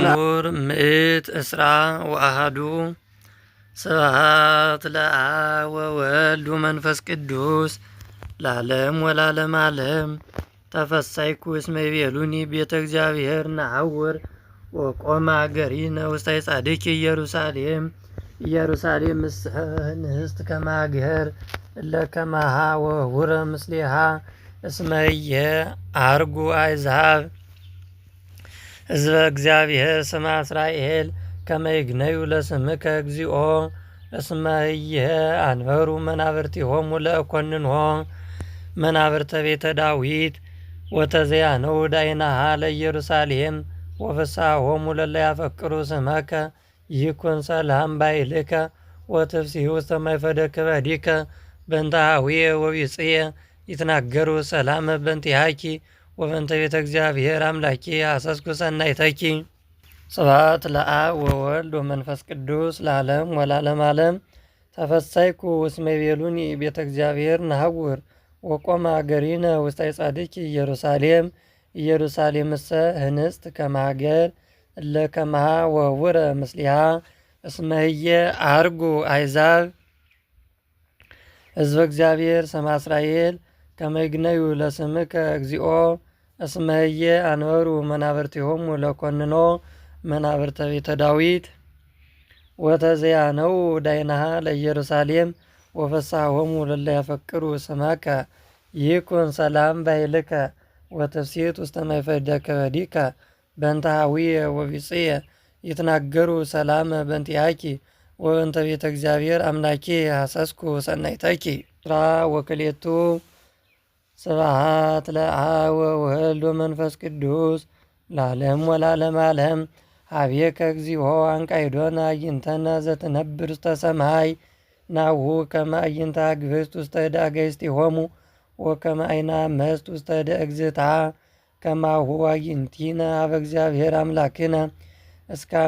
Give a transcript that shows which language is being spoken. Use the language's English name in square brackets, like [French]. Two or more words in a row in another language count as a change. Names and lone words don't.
[Geez] መዝሙር ምዕት እስራ ወአሐዱ ስብሐት ለአብ ወወልድ ወመንፈስ ቅዱስ ለዓለም ወለዓለመ ዓለም። ተፈሳይኩ እስመ ይቤሉኒ ቤተ እግዚአብሔር ነሐውር ወቆመ አገሪነ ውስተ ጻድቅ ኢየሩሳሌም። ኢየሩሳሌም ንስት ከመ ሀገር እለ ከማሃ ወሁረ ምስሌሃ እስመ ኢየዐርጉ አሕዛብ ሕዝበ እግዚአብሔር ስመ እስራኤል ከመ ይግነዩ ለስምከ እግዚኦ እስመ ኢየአንበሩ መናብርቲሆሙ ለእኰንንሆ መናብርተ ቤተ ዳዊት ወተዘያነው ዳይናሃ ለኢየሩሳሌም ወፍስሓሆሙ ለለ ያፈቅሩ ስመከ ይኩን ሰላም ባይልከ ወትፍሥሒ ውስተ ማእፈደ ክበዲከ በእንተ ኀዊየ ወቢጽየ ይትናገሩ ሰላመ በእንቲአኪ ወበእንተ ቤተ እግዚአብሔር አምላኪ ሐሰስኩ ሰናይተኪ። ስብሐት ለአብ ወወልድ ወመንፈስ ቅዱስ ለዓለም ወለዓለመ ዓለም። ተፈሳይኩ እስመ ይቤሉኒ ቤተ እግዚአብሔር ነሐውር ወቆመ አገሪነ ውስተ ጻድቅ ኢየሩሳሌም። ኢየሩሳሌምሰ ህንጽት ከመ ሀገር እለ ከማሃ ወሁረ ምስሊሃ እስመ ኢየዐርጉ አሕዛብ ሕዝበ እግዚአብሔር ስመ እስራኤል ከመ ይግነዩ ለስምከ እግዚኦ እስመ ኢየአንበሩ መናብርቲሆሙ ለኰንኖ መናብርተ ቤተ ዳዊት ወተዘያነው ዳይናሃ ለኢየሩሳሌም ወፍስሓሆሙ ለለ ያፈቅሩ ስመከ ይኩን ሰላም ባይልከ ወትፍሥሒ ውስተ ማእፈደ ክበዲከ በእንተ ኀዊየ ወቢጽየ ይትናገሩ ሰላመ በእንቲአኪ ወበእንተ ቤተ እግዚአብሔር አምላኪ ሐሰስኩ ሰናይተኪ። እስራ ወክልኤቱ ስብሐት ለአብ ወወልድ ወመንፈስ ቅዱስ ለዓለም ወለዓለመ ዓለም። ኀቤከ እግዚኦ አንቃይዶነ አዕይንተነ ዘትነብር ውስተ ሰማይ ናሁ ከመ አዕይንተ አግብርት ውስተ እደ አጋእዝቲሆሙ ወከመ አይነ አመስት ውስተ እደ እግዝእታ ከማሁ አዕይንቲነ ኀበ እግዚአብሔር አምላክነ እስከ አመ